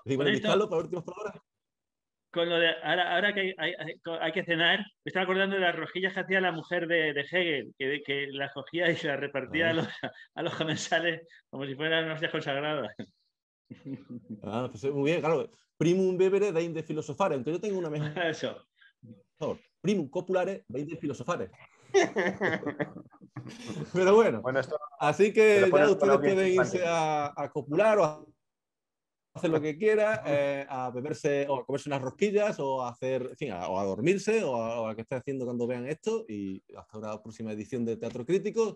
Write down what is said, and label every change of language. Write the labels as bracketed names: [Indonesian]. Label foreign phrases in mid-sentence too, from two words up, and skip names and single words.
[Spanish] con esto, para últimas palabras. Con lo de ahora que hay que cenar, me estaba acordando de las rosquillas que hacía la mujer de Hegel, que las cogía y se las repartía a los comensales como si fueran unas hostias consagradas. Pues muy bien, claro. [Latin] Primum vivere dein de filosofare, [Spanish] aunque yo tengo una mejor. Eso. [Latin] Primum copulare dein de filosofare. [Spanish] Pero bueno, así que ya ustedes pueden irse a copular o a hacer lo que quiera, a beberse o a comerse unas rosquillas o a hacer, en fin, o a dormirse o a que estén haciendo cuando vean esto, y hasta una próxima edición de Teatro Crítico.